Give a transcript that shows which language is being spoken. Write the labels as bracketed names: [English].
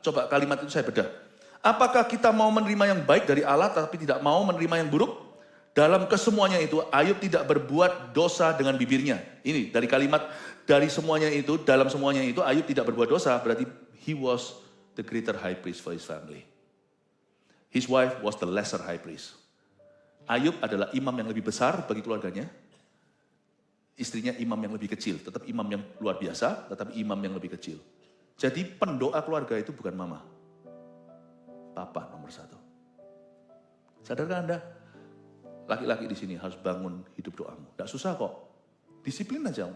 [Indonesian] Coba kalimat itu saya bedah. Apakah kita mau menerima yang baik dari Allah tapi tidak mau menerima yang buruk? Dalam kesemuanya itu, Ayub tidak berbuat dosa dengan bibirnya. Ini dari kalimat, dari semuanya itu, dalam semuanya itu, Ayub tidak berbuat dosa, berarti [English] he was the greater high priest for his family. His wife was the lesser high priest. [Indonesian] Ayub adalah imam yang lebih besar bagi keluarganya. Istrinya imam yang lebih kecil, tetap imam yang luar biasa, tetapi imam yang lebih kecil. Jadi pendoa keluarga itu bukan mama. Papa nomor 1. Sadarkah Anda? Laki-laki di sini harus bangun hidup doamu. Tidak susah kok. Disiplin aja.